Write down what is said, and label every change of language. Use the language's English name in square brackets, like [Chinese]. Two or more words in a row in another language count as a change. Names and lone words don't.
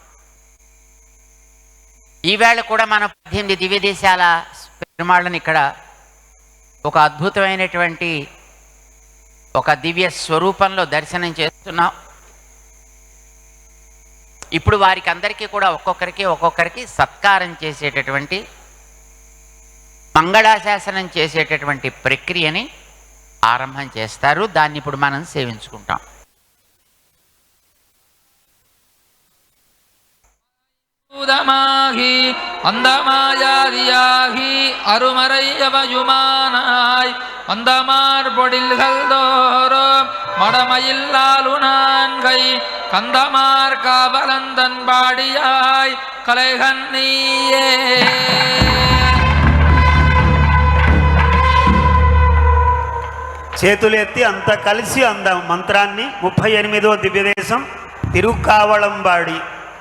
[Telugu] ఈవేళ కూడా మనం 18 దివ్య దేశాల పెరుమాళ్ళని ఇక్కడ ఒక అద్భుతమైనటువంటి ఒక దివ్య స్వరూపంలో దర్శనం చేస్తున్నాం. ఇప్పుడు వారికి అందరికీ కూడా ఒక్కొక్కరికి సత్కారం చేసేటటువంటి మంగళాశాసనం చేసేటటువంటి ప్రక్రియని ఆరంభం చేస్తారు. దాన్ని ఇప్పుడు మనం సేవించుకుంటాం. [Tamil] உதமாகி அந்தமாயாதியாகி அருமறையவயுமானாய் அந்தமார் பொடில்கள் தோறும் மடமையில்லாலுனான்கை கந்தமார் காவலந்தன் பாடியாய் கலைகண்ணீயே. [Telugu] చేతులు ఎత్తి అంతా కలిసి అందాం మంత్రాన్ని. 38వ దివ్యదేశం తిరుక్కావళంబాడి.